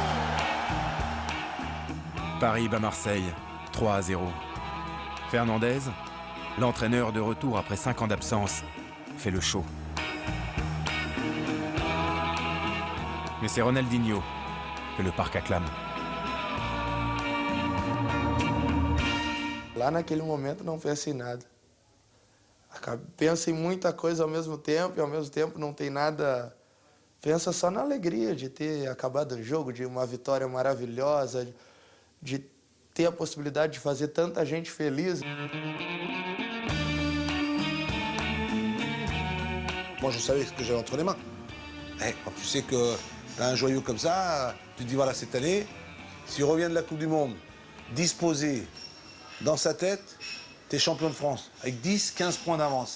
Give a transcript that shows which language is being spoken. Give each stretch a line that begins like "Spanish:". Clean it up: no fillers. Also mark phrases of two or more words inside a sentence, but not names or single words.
French: Paris bat Marseille, 3-0. Fernandez, l'entraîneur de retour après 5 ans d'absence, fait le show. Mais c'est Ronaldinho que le parc acclame.
Portuguese: Lá naquele momento não penso em nada. Penso em muita coisa ao mesmo tempo e ao mesmo tempo não tem nada. Pensa só na alegria de ter acabado o jogo, de uma vitória maravilhosa, de ter a possibilidade de fazer tanta gente feliz.
French: Moi, je savais ce que j'avais entre les mains. Quand tu sais que tu as un joyau comme ça, tu te dis, voilà, cette année, s'il revient de la Coupe du Monde, disposé dans sa tête, tu es champion de France, avec 10, 15 points d'avance.